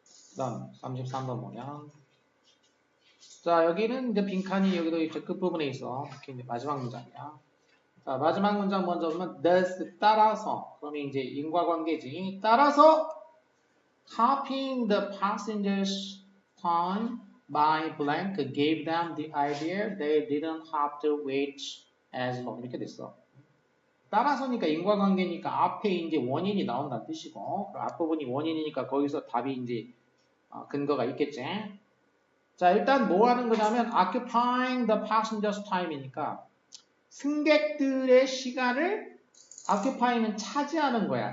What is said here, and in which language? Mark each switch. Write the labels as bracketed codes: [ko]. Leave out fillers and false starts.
[ko] 그 다음 33번 보면 자 여기는 이제 빈칸이 여기도 이제 끝부분에 있어. 이렇게 이제 마지막 문장이야. 자 마지막 문장 먼저 보면 thus 따라서 그러면 이제 인과관계지. 따라서 [en] copying the passengers time by blank gave them the idea they didn't have to wait as long [ko] 이렇게 됐어. 따라서니까 인과관계니까 앞에 이제 원인이 나온다는 뜻이고 그 앞부분이 원인이니까 거기서 답이 이제 근거가 있겠지. 자 일단 뭐 하는 거냐면 occupying the passengers time이니까 승객들의 시간을 occupy는 차지하는 거야.